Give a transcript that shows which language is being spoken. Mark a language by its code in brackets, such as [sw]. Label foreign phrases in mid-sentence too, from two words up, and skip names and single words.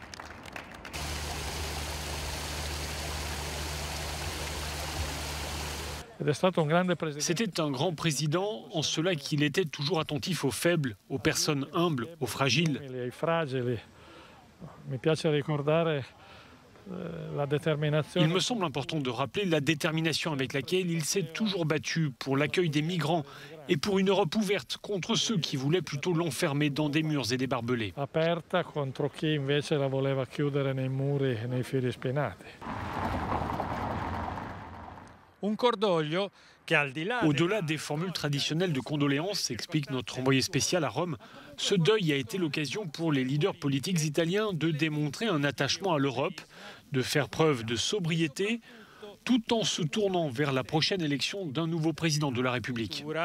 [fr] C'était un grand président en cela qu'il était toujours attentif aux faibles, aux personnes humbles, aux fragiles. Il me semble important de rappeler la détermination avec laquelle il s'est toujours battu pour l'accueil des migrants et pour une Europe ouverte contre ceux qui voulaient plutôt l'enfermer dans des murs et des barbelés. [it] Aperta contro chi invece la voleva chiudere nei muri e nei fili spinati. Un cordoglio. [fr] Au-delà des formules traditionnelles de condoléances, explique notre envoyé spécial à Rome, ce deuil a été l'occasion pour les leaders politiques italiens de démontrer un attachement à l'Europe, de faire preuve de sobriété, tout en se tournant vers la prochaine élection d'un nouveau président de la République.